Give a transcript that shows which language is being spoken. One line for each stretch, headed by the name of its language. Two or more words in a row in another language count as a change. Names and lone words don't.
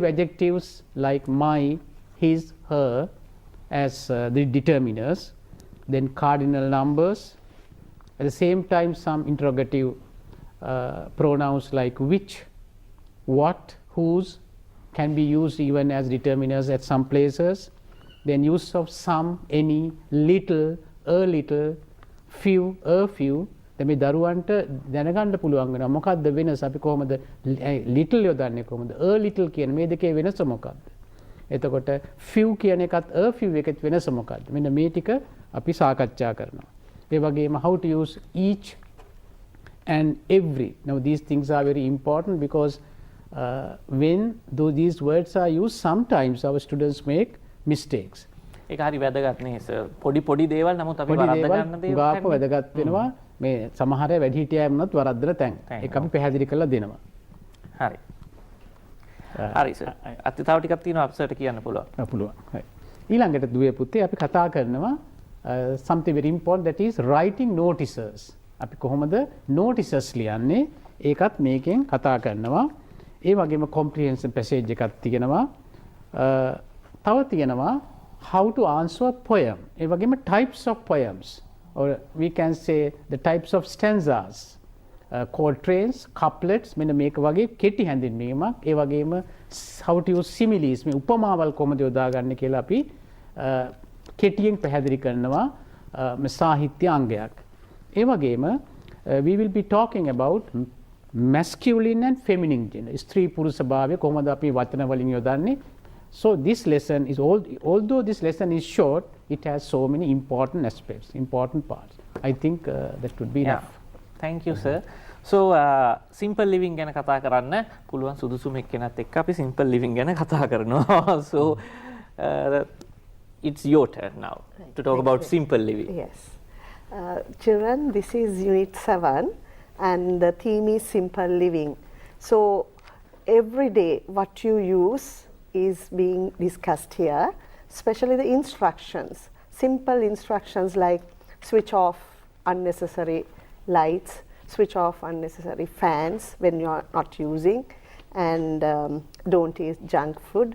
English: adjectives like my, his, her as the determiners, then cardinal numbers, at the same time some interrogative pronouns like which, what, whose can be used even as determiners at some places, then use of some, any, little, a little, few, a few.
Sinhala: දැන් මේ දරුවන්ට දැනගන්න පුළුවන් වෙනවා මොකක්ද වෙනස, අපි කොහොමද little යොදන්නේ, කොහොමද
English: a little
Sinhala: කියන මේ දෙකේ වෙනස මොකක්ද. එතකොට few කියන එකත්
English: a few
Sinhala: එකත් වෙනස මොකක්ද, මෙන්න මේ ටික අපි සාකච්ඡා කරනවා. ඒ වගේම
English: how to use each and every. Now these things are very important because when these words are used sometimes our students make mistakes.
Sinhala: ඒක හරි වැදගත් නේ සර්. පොඩි දේවල් නමුත් අපි වරද්ද ගන්න දේවල් ගාප වැදගත් වෙනවා. මේ සමහර වැඩිහිටියා වුණත් වරද්දන තැන්. ඒක අපි පැහැදිලි කරලා දෙනවා. හරි. හරි සර්. අත් තව ටිකක් තියෙනවා අප්සර්ට කියන්න පුළුවන්. පුළුවන්. හරි. ඊළඟට දුවේ පුතේ අපි කතා කරනවා
English: something very important, that is writing notices.
Sinhala: අපි කොහොමද notices ලියන්නේ ඒකත් මේකෙන් කතා කරනවා. ඒ වගේම
English: comprehension passage
Sinhala: එකක් තියෙනවා. තව තියෙනවා
English: how to answer a poem.
Sinhala: ඒ වගේම
English: types of poems, or we can say the types of stanzas, quatrains, couplets,
Sinhala: මෙන්න මේක වගේ කෙටි හැඳින්වීමක්. ඒ වගේම
English: how to use similes,
Sinhala: මේ උපමාවල් කොහොමද යොදාගන්නේ කියලා අපි කෙටියෙන් පැහැදිලි කරනවා මේ සාහිත්‍ය අංගයක්. ඒ වගේම
English: we will be talking about masculine and feminine gender,
Sinhala: ස්ත්‍රී පුරුෂ භාවය කොහොමද අපි වචන වලින් යොදන්නේ.
English: So this lesson is although this lesson is short, it has so many important aspects, important parts. I think that would be enough. Thank you sir. So simple living
Sinhala: ගැන කතා කරන්න පුළුවන් සුදුසුම එක්කෙනත් එක්ක අපි
English: simple living
Sinhala: ගැන කතා කරනවා.
English: So it's your turn now to talk about simple living. Yes. Children, this is unit 7 and the theme is simple living. So every day what you use is being discussed here, especially the instructions, simple instructions like switch off unnecessary lights, switch off unnecessary fans when you are not using, and don't eat junk food.